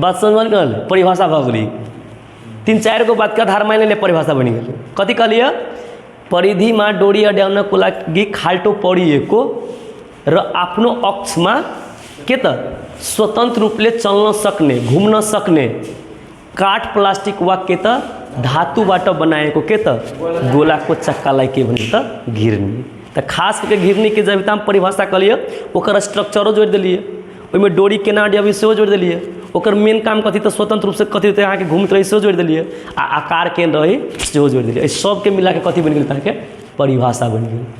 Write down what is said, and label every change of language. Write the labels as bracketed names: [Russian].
[Maithili] बात समझ गल परिभाषा भऽ गेलै। 3-4 गो बात के आधार माने परिभाषा बनि गेलै। [Nepali] कथी कहलिए परिधिमा डोरी अड्याउनको लागि खाल्टो परिएको र आफ्नो अक्षमा के त स्वतन्त्र रूपले चल्न सक्ने घुम्न सक्ने काठ प्लास्टिक वा के त धातुबाट बनाएको के त गोलाको चक्कालाई के भन्छ त घिर्नी। [Maithili] त खास करके घिर्नी के जब हम परिभाषा कलिए ओकर स्ट्रक्चरो जोड़ दिलिए, ओहिमे डोरी केना अड्याबी सेहो जोड़ दिलिए, ओकर मेन काम कथी त स्वतंत्र रूप से कथी तो अहाँ के घूमत रही सेहो जोड़ दिलिए, आ आकार केहन रही सेहो जोड़ दिलिए। सब के मिला के कथी बन गेल अहाँ के परिभाषा बन गेल।